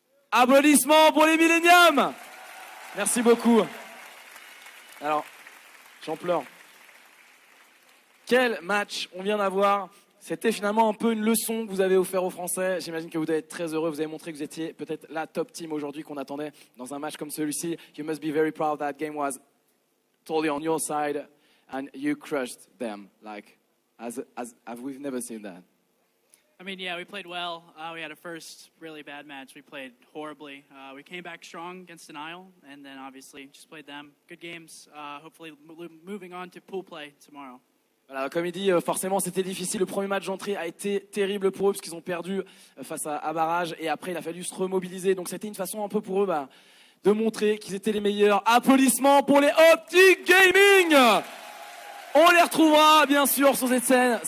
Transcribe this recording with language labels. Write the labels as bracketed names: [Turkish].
[French] Applaudissements pour les Millennium. Merci beaucoup. Alors, j'en pleure. Quel match on vient d'avoir. C'était finalement un peu une leçon que vous avez offert aux Français. J'imagine que vous devez être très heureux. Vous avez montré que vous étiez peut-être la top team aujourd'hui qu'on attendait dans un match comme celui-ci. [English] You must be very proud that game was totally on your side and you crushed them like as we've never seen that. I mean, yeah, we played well. We had a first really bad match. We played horribly. We came back strong against Denial, and then obviously just played them. Good games. Hopefully moving on to pool play tomorrow. [French] Voilà, comme il dit, forcément c'était difficile. Le premier match d'entrée a été terrible pour eux parce qu'ils ont perdu face à Barrage et après il a fallu se remobiliser. Donc c'était une façon un peu pour eux de montrer qu'ils étaient les meilleurs. Applaudissements pour les Optic Gaming. On les retrouvera bien sûr sur cette scène.